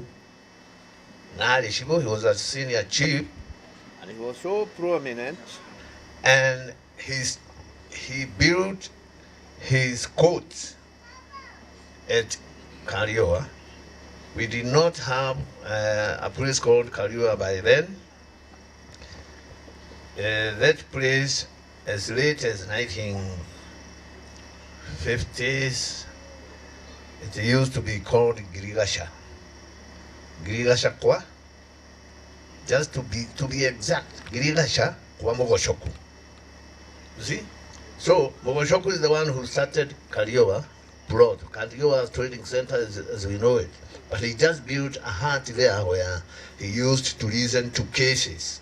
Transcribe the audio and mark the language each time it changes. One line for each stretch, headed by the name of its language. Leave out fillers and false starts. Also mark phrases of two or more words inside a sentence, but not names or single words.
English: He was a senior chief, and he was so prominent, and he built his court at Karioa. We did not have a place called Karioa by then. That place, as late as 1950s, it used to be called Girigasha. Girigasha kwa? Just to be exact, Girigasha kwa Mogoshoku. You see? So Mogoshoku is the one who started Karioa Broad. Karioa Trading Center as we know it. But he just built a hut there where he used to listen to cases.